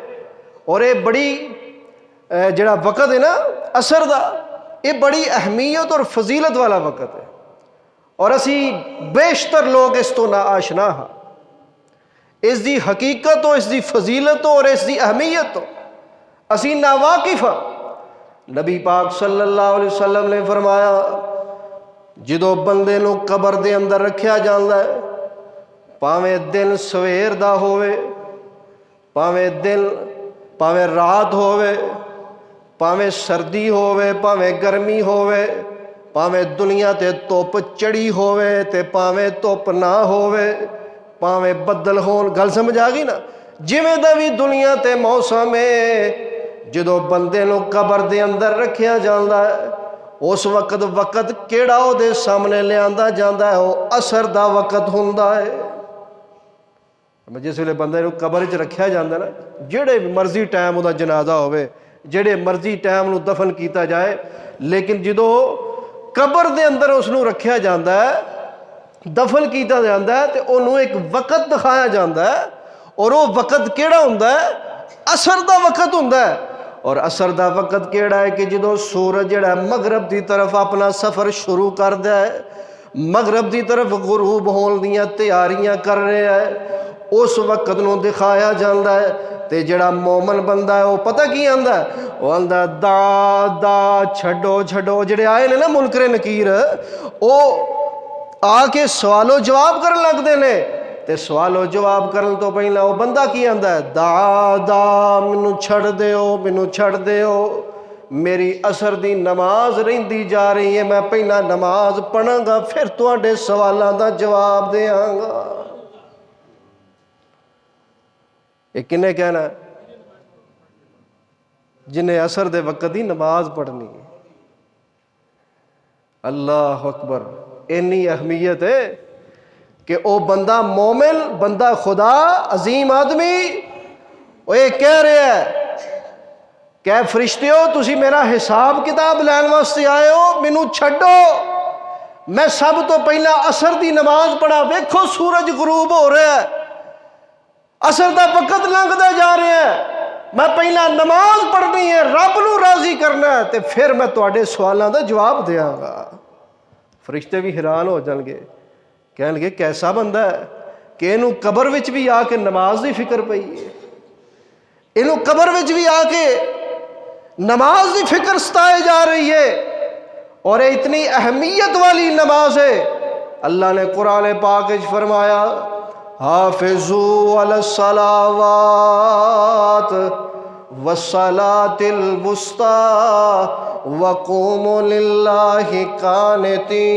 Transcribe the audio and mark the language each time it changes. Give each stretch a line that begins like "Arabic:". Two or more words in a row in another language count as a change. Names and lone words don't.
Punjabi: اور یہ بڑی جڑا وقت ہے نا اثر دا, یہ بڑی اہمیت اور فضیلت والا وقت ہے, اور اسی بیشتر لوگ اس تو نا آشنا ہاں. اس دی حقیقت ہو, اس دی فضیلت ہو اور اس دی اہمیت ہو اسی نا واقف ہاں. نبی پاک
Arabic: صلی اللہ علیہ وسلم
Punjabi: نے فرمایا جدو بندے نو قبر دے اندر رکھیا جاندا ہے, پاویں دن سویر دا ہووے, پاویں رات ہووے, پاویں سردی ہووے, پاویں گرمی ہووے, پاویں دنیا تے دھوپ چڑھی ہووے تے پاویں دھوپ نہ ہووے, پاویں بدل ہون, گل سمجھ آ گئی نا. جویں دا بھی دنیا تے موسم ہے, جدو بندے نو قبر دے اندر رکھیا جاندا ہے اس وقت کیڑا او دے سامنے لیاندا جاندا ہے, وہ اثر دا وقت ہوندا ہے. جس ویلے بندے نو قبر وچ رکھیا جاندا ہے نا, جڑے مرضی ٹائم او دا جنازہ ہوئے, جڑے مرضی ٹائم نو دفن کیتا جائے, لیکن جدو قبر دے اندر اس نو رکھیا جاندا ہے, دفن کیتا جاندا ہے, تے انہوں ایک وقت دکھایا جاندا ہے, اور وہ وقت کیڑا ہوندا ہے, اثر دا وقت ہوندا ہے. اور اثر دا وقت کیڑا ہے کہ جدو سورج جڑا مغرب دی طرف اپنا سفر شروع کر دیا ہے, مغرب دی طرف غروب ہون دیاں تیاریاں کر رہے ہے, اس وقت نو دکھایا جاندا ہے. تے جڑا مومن بندہ ہے وہ پتہ کی آندا ہے, وہ آندا دا دا چھڈو چھڈو. جڑے آئے نے نا منکر نکیر, وہ آ کے سوال و جواب کرن لگ دے نے, تے سوال و جواب کرن تو پہلا وہ بندہ کی آندا ہے, دا دا مینوں چھڑ دیو, مینوں چھڑ دیو, میری اثر دی نماز رہندی جا رہی ہے, میں پہلا نماز پڑھاں گا پھر تواڈے سوالاں دا جواب دیاں گا. یہ کنے کہنا ہے؟ جنہیں اثر دے وقت دی نماز پڑھنی ہے.
Arabic: اللہ اکبر,
Punjabi: اینی اہمیت ہے کہ او بندہ مومن, بندہ خدا, عظیم آدمی, وہ یہ کہہ رہے ہے کہ فرشتے ہو تسی میرا حساب کتاب لین واسطے آئے ہو, مینوں چھڈو, میں سب تو پہلا اثر دی نماز پڑھا. ویکھو سورج غروب ہو رہا ہے, اثر دا وقت لنگدا جا رہا ہے, میں پہلا نماز پڑھنی ہے, رب نو راضی کرنا ہے, تے پھر میں تواڈے سوالاں دا جواب دیاں گا. فرشتے بھی حیران ہو جان گے, کہن گے کیسا بندہ ہے کہ اینوں قبر وچ بھی آ کے نماز دی فکر پئی ہے, اینوں قبر وچ بھی آ کے نماز دی فکر ستائے جا رہی ہے, اور یہ اتنی اہمیت والی نماز ہے. اللہ نے قرآن پاک وچ فرمایا
Arabic: حافظوا علی الصلاوات والصلاۃ الوسطی وقوموا للہ قانتین.